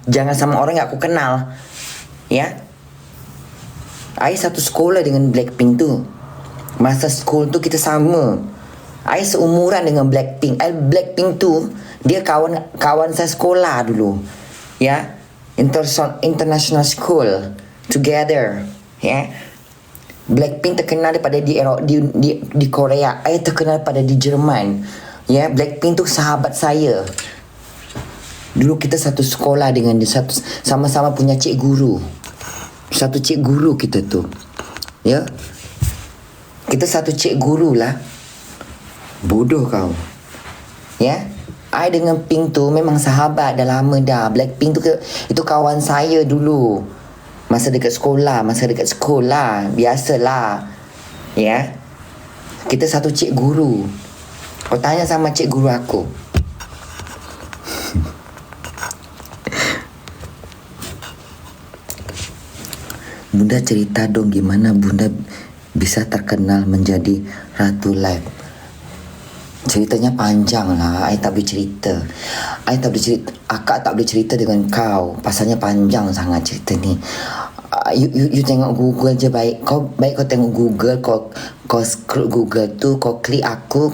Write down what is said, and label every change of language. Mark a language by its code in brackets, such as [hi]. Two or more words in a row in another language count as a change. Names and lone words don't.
[ms] Jangan sama orang yang aku kenal, ya. Ai satu sekolah dengan Blackpink tuh. Masa sekolah tuh kita sama. Ai seumuran dengan Blackpink. Blackpink tuh dia kawan saya sekolah dulu, ya. [en] International school together, [ms] ya. Blackpink terkenal daripada di Korea. Ai terkenal pada di Jerman, ya. Blackpink tuh sahabat saya. Dulu kita satu sekolah dengan dia, sama-sama punya cik guru. Satu cik guru kita tuh, ya. Kita satu cik guru lah. Bodoh kau, ya. I dengan Pink tu memang sahabat dah lama dah. Blackpink tu itu kawan saya dulu. Masa dekat sekolah. Biasalah. Ya. Kita satu cik guru. Kau tanya sama cik guru aku. [id] Bunda cerita dong gimana Bunda bisa terkenal menjadi Ratu Live. [ms] Ceritanya panjang lah. I tak boleh cerita. Akak tak boleh cerita dengan kau. Pasalnya panjang sangat cerita ni. You tengok Google je baik. Kau tengok Google. Kau scroll Google tu. Kau klik aku.